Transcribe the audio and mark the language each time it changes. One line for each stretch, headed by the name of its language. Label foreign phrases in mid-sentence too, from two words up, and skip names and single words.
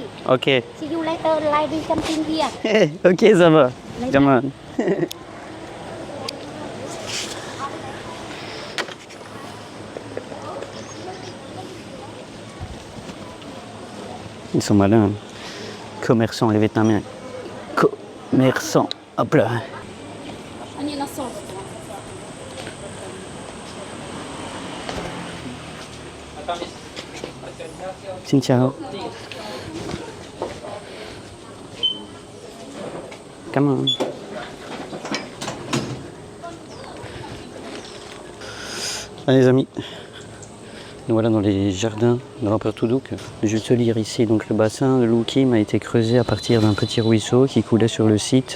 French: Ok.
English: See you later, like we something here.
French: Ok, ça va.
English: Come on.
French: Ils sont malins. Hein. Commerçants, les Vietnamiens. Commerçants. Hop là.
Vietnamese: Xin chào.
English: Come on.
French: Allez, les amis, nous voilà dans les jardins de l'empereur Tuduk. Je vais te lire ici. Donc, le bassin de Lu Kim a été creusé à partir d'un petit ruisseau qui coulait sur le site.